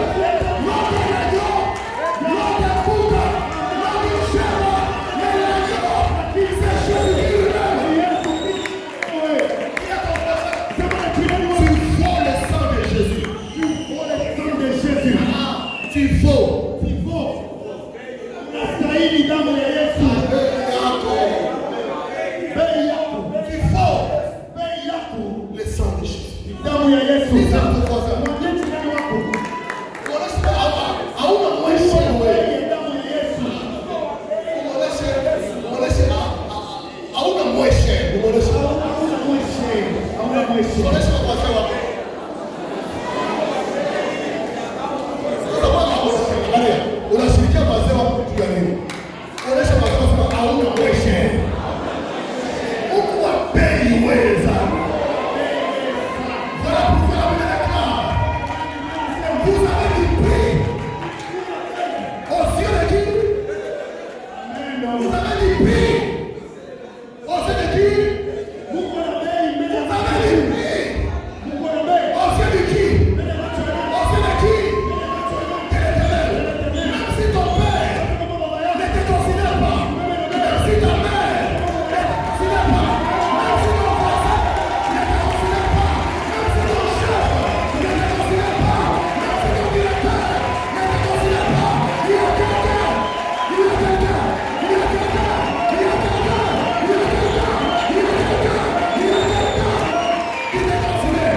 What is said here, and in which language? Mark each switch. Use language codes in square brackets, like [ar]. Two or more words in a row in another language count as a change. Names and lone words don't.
[fr] L'or de l'agneau, l'or de Bouddha, l'or du chèvre, mais l'agneau, c'est Jésus lui-même. Tu vaux le sang de Jésus. Tu vaux. [sw] Unastahili damu ya Yesu. Bei yako. [fr] Tu vaux [sw] Bei yako. [fr] le sang de Jésus. [sw] Damu ya Yesu. [fr] Dis à ton voisin, [sw] Mwambie jirani wako. hauna mwisho wewe. Bei ya damu ya Yesu. Hauna mwisho. Hauna mwisho. Hauna mwisho. Onesha wazee wako. Sasa bwana angalia, unashirikia wazee wako juu ya nini? Onesha wazee wako hauna mwisho. Huku wapei weza. [fr] Voilà pourquoi la Bible déclare, vous avez du prix aux yeux de qui? Vous avez du prix aux yeux de qui? [sw] Mungu ana bei mbele ya [fr] Vous avez du prix [sw] Mungu ana bei [fr] aux yeux de qui? [sw] mbele ya macho yako. [fr] Aux yeux de qui? De l'Éternel. Même si ton père ne te considère pas, même si ta mère ne te considère pas, même si ton voisin ne te considère pas, même si ton chef ne te considère pas, même si ton directeur ne te considère pas, il y a quelqu'un, il y a quelqu'un, il y a quelqu'un, il y a quelqu'un, il y a quelqu'un, il y a quelqu'un, il y a quelqu'un qui te considère.